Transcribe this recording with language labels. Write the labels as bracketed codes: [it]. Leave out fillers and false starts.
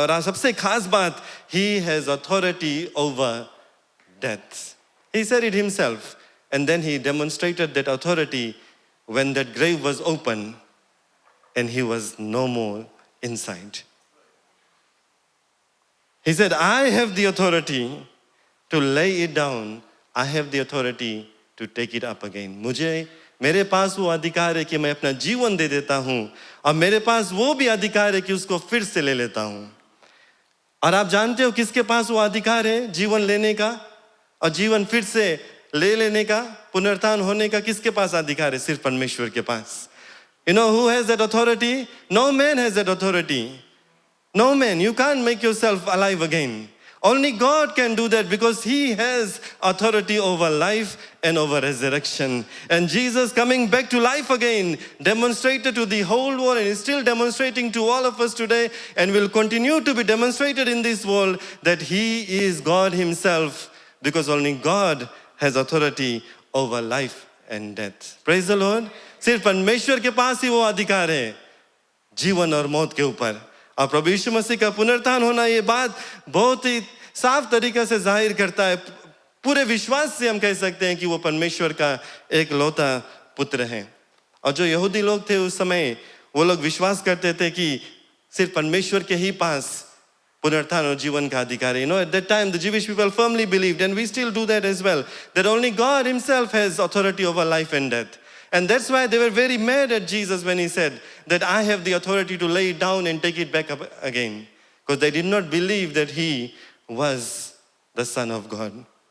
[hi] और सबसे खास बात, [en] he has authority over death. He said it himself, and then he demonstrated that authority when that grave was open and he was no more inside. He said, I have the authority to lay it down. I have the authority to take it up again. [hi] मेरे पास वो अधिकार है कि मैं अपना जीवन दे देता हूँ, और मेरे पास वो भी अधिकार है कि उसको फिर से ले लेता हूँ. और आप जानते हो किसके पास वो अधिकार है जीवन लेने का और जीवन फिर से ले लेने का, पुनरुत्थान होने का? किसके पास अधिकार है? सिर्फ परमेश्वर के पास. [en] You know who has that authority? No man has that authority. No man. You can't make yourself alive again. Only God can do that, because he has authority over life and over resurrection. And Jesus coming back to life again demonstrated to the whole world, and is still demonstrating to all of us today, and will continue to be demonstrated in this world, that he is God himself, because only God has authority over life and death. Praise the Lord. [hi] सिर्फ परमेश्वर के पास ही वो अधिकार है जीवन और मौत के ऊपर. और प्रभु यीशु मसीह का पुनरुत्थान होना, ये बात बहुत ही साफ तरीके से जाहिर करता है. पूरे विश्वास से हम कह सकते हैं कि वो परमेश्वर का एक लौता पुत्र है. और जो यहूदी लोग थे उस समय, वो लोग विश्वास करते थे कि सिर्फ परमेश्वर के ही पास पुनरुत्थान और जीवन का अधिकार है. [en] You know, at that time the Jewish people firmly believed, and we still do that as well, that only God himself has authority over life and death. And that's why they were very mad at Jesus when he said that I have the authority to lay it down and take it back up again. Because they did not believe that he was the Son of God.